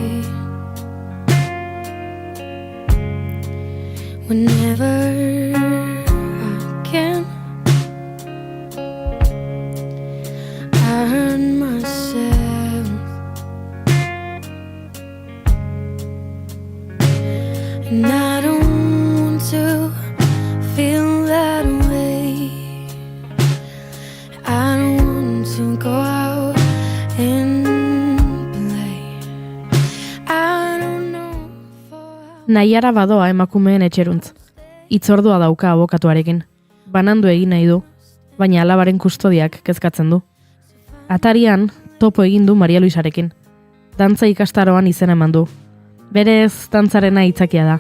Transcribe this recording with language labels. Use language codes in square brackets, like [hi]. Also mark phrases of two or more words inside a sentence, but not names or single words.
[en] Whenever I can, I hurt myself, and I don't want to feel that way. I don't want to go out and play. I don't know. [eu] Nahiara badoa emakumeen etxeruntz. Itzordua dauka abokatuarekin. Banandu egin nahi du, baina alabaren kustodiak kezkatzen du. Atarian, topo egin du Maria Luisarekin. Dantza ikastaroan izena eman du. Berez, dantzarena aitzakia da.